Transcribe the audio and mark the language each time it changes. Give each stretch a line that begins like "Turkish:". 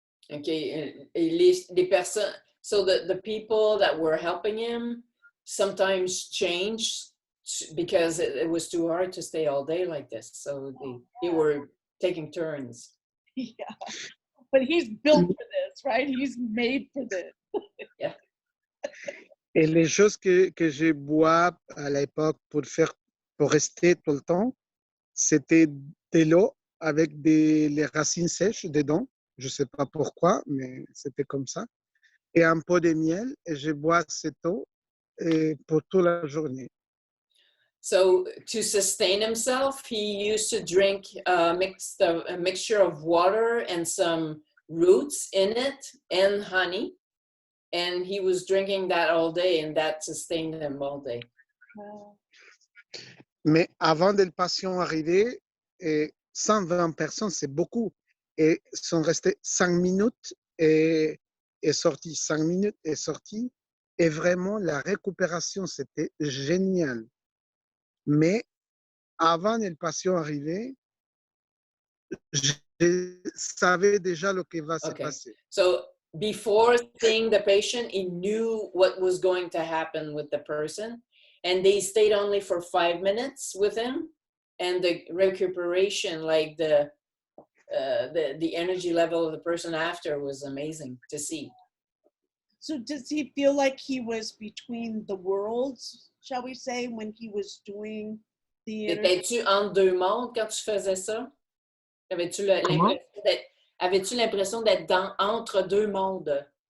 English: Okay,
French: les personnes,
English: so the people that were helping him sometimes changed because it was too hard to stay all day like this. So they were taking turns. Yeah. But he's built for this, right? He's made for this.
French: Et les choses que je bois à l'époque pour rester tout le temps, c'était de l'eau avec les racines sèches dedans. Je ne sais pas pourquoi, mais c'était comme ça. Et un pot de miel, et je bois cette eau pour toute la journée.
English: So to sustain himself, he used to drink a mixture of water and some roots in it and honey. And he was drinking that all day, and that sustained him all day. Wow.
French: Mais avant de le patient arriver, 120 personnes, c'est beaucoup. Et sont restés 5 minutes et sorti. 5 minutes et sorti. Et vraiment, la récupération, c'était génial. Mais avant de le patient arriver, je savais déjà ce qui va se
English: Okay.
French: passer.
English: So before seeing the patient, he knew what was going to happen with the person. And they stayed only for 5 minutes with him. And the recuperation, like the energy level of the person after was amazing to see. So does he feel like he was between the worlds, shall we say, when he was doing the energy?
French: Étais-tu entre deux mondes quand tu faisais ça? Comment? Avais-tu l'impression d'être entre deux mondes?